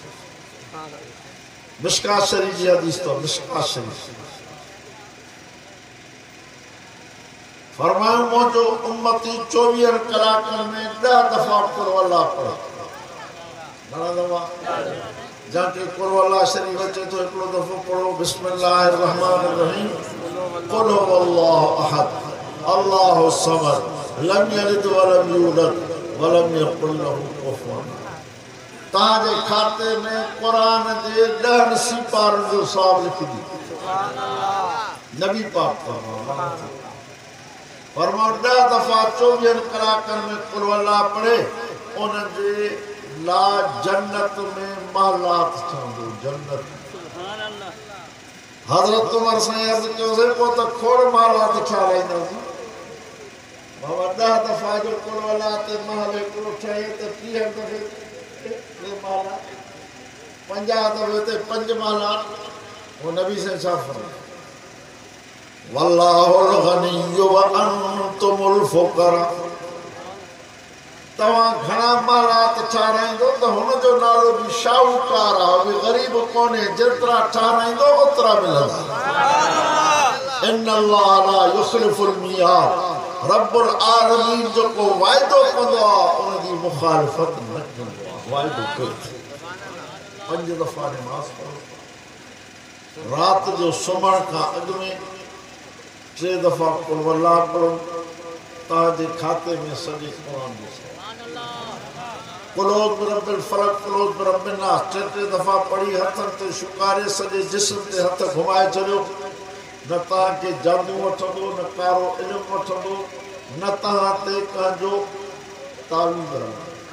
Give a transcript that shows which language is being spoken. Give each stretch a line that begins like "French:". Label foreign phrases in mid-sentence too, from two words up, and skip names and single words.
Sindhi: मिशकात शरीफ जी हदीस तो मिशकात शरीफ फरमायो मुंहिंजो उम्मती 24 कलाकनि में 10 दफ़ा कुल अल्लाह पढ़े। घणा दफ़ा? जंहिंखे कुल अल्लाह शरीफ अचे थो हिकिड़ो दफ़ो पढ़ो
Arabic: بسم الله الرحمن الرحيم قل هو الله أحد الله الصمد لم يلد ولم يولد ولم يكن له كفوا.
Sindhi: तव्हांजे खाते में क़ुरान जे 10 सिपारनि जो हिसाब लिखजी। नबी पाक फरमायो 10 दफ़ा 24 कलाकनि में कुल अल्लाह पढ़े उन जे ला जन्नत में महलात ठहंदो जन्नत हज़रत उमर साईं अर्ज़ कयोसीं पोइ त खोड़ महलात ठाराईंदासीं बाबा 10 दफ़ा जो कुल अल्लाह ते महल हिकिड़ो ठहे त 30 दफ़े 3 महला 50 दफ़े ते 5 महला वो नबी से छा फरमायो
Arabic: والله الغني وأنتم الفقراء
Sindhi: तव्हां घणा महलात ठाराईंदो त हुन जो नालो बि शाहूकार आहे बि ग़रीब कोन्हे जेतिरा ठाराईंदो ओतिरा मिलंदा
Arabic: إن الله لا يخلف الميعاد رب العالمين
Sindhi: जेको वाइदो कंदो आहे उन जी मुखालिफ़त न कंदो आहे वाइदो कयो 5 दफ़ा नमाज़ पढ़ो रात जो सुम्हण खां अॻु में 3 दफ़ा कुल अल्लाह पढ़ो तव्हांजे खाते में सॼे क़ुरान जो
Arabic: قل أعوذ برب الفلق قل أعوذ برب الناس
Sindhi: 3 दफ़ा पढ़ी हथनि ते शुकारे सॼे जिस्म ते हथ घुमाए छॾियो न तव्हांखे जादू वठंदो न कारो इल्मु वठंदो न तव्हां ते कंहिंजो तावीज़ रहंदो